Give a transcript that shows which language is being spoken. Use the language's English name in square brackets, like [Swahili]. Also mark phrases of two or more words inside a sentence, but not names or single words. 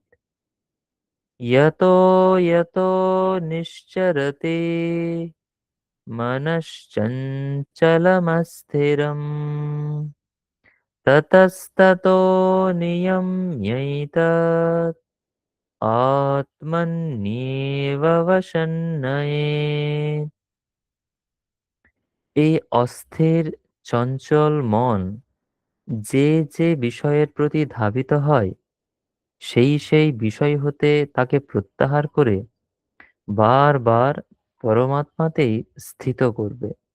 [Sanskrit] यतो यतो निश्चरति मनश्चञ्चलमस्थिरम् ततस्ततो नियम्यैतत् आत्मन्येव वशन्नयेत्। [Bangla] এই অস্থির চঞ্চল মন যে যে বিষয়ের প্রতি ধাবিত হয় সেই সেই বিষয় হতে তাকে প্রত্যাহার করে বারবার পরমাত্মাতেই স্থিত করবে।